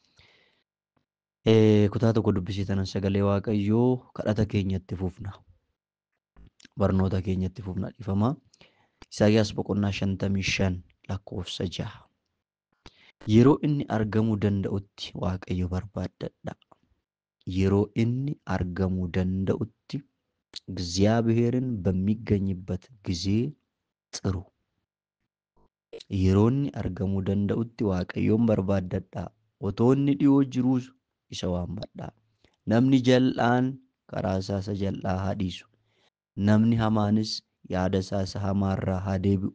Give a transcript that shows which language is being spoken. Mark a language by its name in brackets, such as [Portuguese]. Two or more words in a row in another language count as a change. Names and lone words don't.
[Oromo] Kutaa tokko dubbisee tanan sagalee waaqayyoo kadhata keenyatti fufna, barnoota keenyatti fufna dhiifama. Isaayyaas boqonnaa 55 lakkoofsa 6. Yeroo inni argamuu danda'utti waaqayyo barbaaddadha. Yeroo inni argamuu danda'utti [Amharic] እግዚአብሔርን በሚገኝበት ጊዜ ጥሩ። [Oromo] yeroo inni argamuu danda'utti waaqayyoon barbaaddadha. Otoo inni dhiyoo jiruus isa waammadha. Namni jal'aan karaa isaa isa jal'aa haa dhiisu. Namni hamaanis yaada isaa isa hamaarraa haa deebi'u.